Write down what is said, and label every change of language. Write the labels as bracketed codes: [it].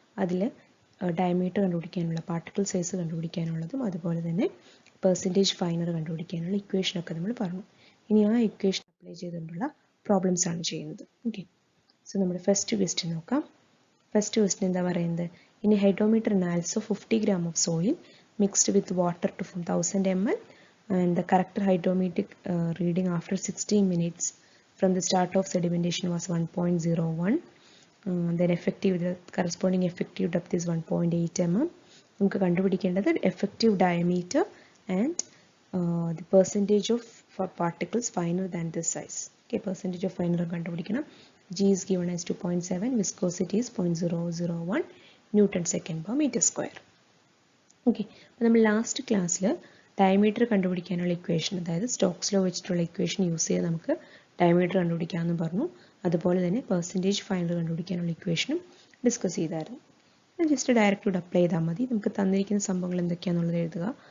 [ml] അതിൽ ഡയമീറ്റർ കണ്ടുപിടിക്കാനുള്ള particle size കണ്ടുപിടിക്കാനുള്ളതും അതുപോലെ തന്നെ പെർസെൻറ്റേജ് ഫൈനർ കണ്ടുപിടിക്കാനുള്ള ഇക്വേഷനൊക്കെ നമ്മൾ പറഞ്ഞു. ഇനി ആ ഇക്വേഷൻ അപ്ലൈ ചെയ്തുകൊണ്ടുള്ള പ്രോബ്ലംസ് ആണ് ചെയ്യുന്നത്. ഓക്കെ, സോ നമ്മുടെ ഫസ്റ്റ് ക്വസ്റ്റ്യൻ നോക്കാം. ഫസ്റ്റ് ക്വസ്റ്റ്യൻ എന്താ പറയുന്നത്? [en] In a hydrometer analysis of 50 gram of soil mixed with water to form 1000 ml and the correct hydrometric reading after 16 minutes from the start of sedimentation was 1.01. Then the corresponding effective depth is 1.8 mm. [ml] നമുക്ക് കണ്ടുപിടിക്കേണ്ടത് [en] effective diameter and the percentage of particles finer than this size. Okay, percentage of finer [ml] കണ്ടുപിടിക്കണം. [en] G is given as 2.7, viscosity is 0.001 Newton second per meter square. [ml] Okay, അപ്പോൾ നമ്മൾ last ക്ലാസ്സിൽ diameter കണ്ടുപിടിക്കാനുള്ള equation, അതായത് Stokes law വെച്ചിട്ടുള്ള equation use ചെയ്ത് നമുക്ക് diameter കണ്ടുപിടിക്കാമെന്ന് പറഞ്ഞു. അതുപോലെ തന്നെ പെർസെൻറ്റേജ് ഫൈനർ കണ്ടുപിടിക്കാനുള്ള ഇക്വേഷനും ഡിസ്കസ് ചെയ്തായിരുന്നു. ജസ്റ്റ് ഡയറക്റ്റ് ഇവിടെ അപ്ലൈ ചെയ്താൽ മതി. നമുക്ക് തന്നിരിക്കുന്ന സംഭവങ്ങൾ എന്തൊക്കെയാണെന്നുള്ളത് എഴുതുക.